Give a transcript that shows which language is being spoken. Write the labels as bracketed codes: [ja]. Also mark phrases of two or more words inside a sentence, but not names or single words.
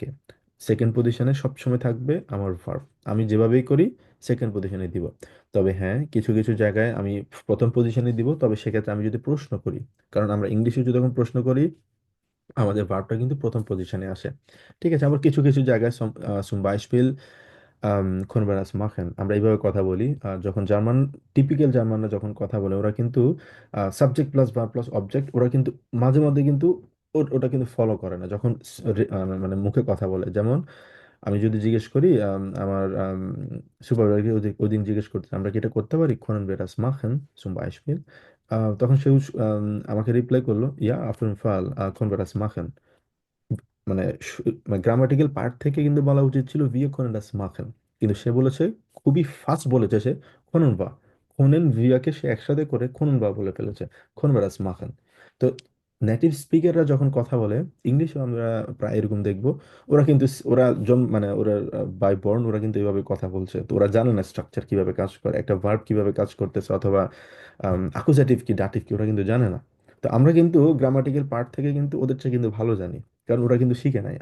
[bn] সেকেন্ড পজিশনে সবসময় থাকবে আমার ভার্ব, আমি যেভাবেই করি সেকেন্ড পজিশনে দিব। তবে হ্যাঁ, কিছু কিছু জায়গায় আমি প্রথম পজিশনে দিব, তবে সেক্ষেত্রে আমি যদি প্রশ্ন করি, কারণ আমরা ইংলিশে যদি যখন প্রশ্ন করি আমাদের ভার্বটা কিন্তু প্রথম পজিশনে আসে, ঠিক আছে। আবার কিছু কিছু জায়গায় [de] zum Beispiel können wir das machen, [bn] আমরা এইভাবে কথা বলি। যখন টিপিক্যাল জার্মানরা যখন কথা বলে, ওরা কিন্তু [en] subject plus verb plus object, [bn] ওরা কিন্তু মাঝে মধ্যে কিন্তু ওটা কিন্তু ফলো করে না যখন মানে মুখে কথা বলে। যেমন আমি যদি জিজ্ঞেস করি, আমার সুপারভাইজার ওই দিন জিজ্ঞেস করতে, আমরা কি এটা করতে পারি, [de] können wir das machen zum Beispiel, [bn] তখন সে আমাকে রিপ্লাই করলো, [de] ইয়া auf jeden Fall können wir das machen। [bn] মানে মানে [en] grammatical part [bn] থেকে কিন্তু বলা উচিত ছিল [de] wir können das machen, [bn] কিন্তু সে বলেছে, খুবই ফাস্ট বলেছে সে, [de] können wir, können wir [bn] কে সে একসাথে করে [de] können wir [bn] বলে ফেলেছে, [de] können wir das machen। [bn] তো নেটিভ স্পিকাররা যখন কথা বলে, ইংলিশে আমরা প্রায় এরকম দেখবো, ওরা কিন্তু ওরা মানে ওরা [en] by born [bn] ওরা কিন্তু এইভাবে কথা বলছে, তো ওরা জানে না স্ট্রাকচার কিভাবে কাজ করে, একটা ভার্ব কিভাবে কাজ করতেছে, অথবা আকুজাটিভ কি ডাটিভ কি, ওরা কিন্তু জানে না। তো আমরা কিন্তু [en] grammatical part [bn] থেকে কিন্তু ওদের চেয়ে কিন্তু ভালো জানি, কারণ ওরা কিন্তু শিখে নাই।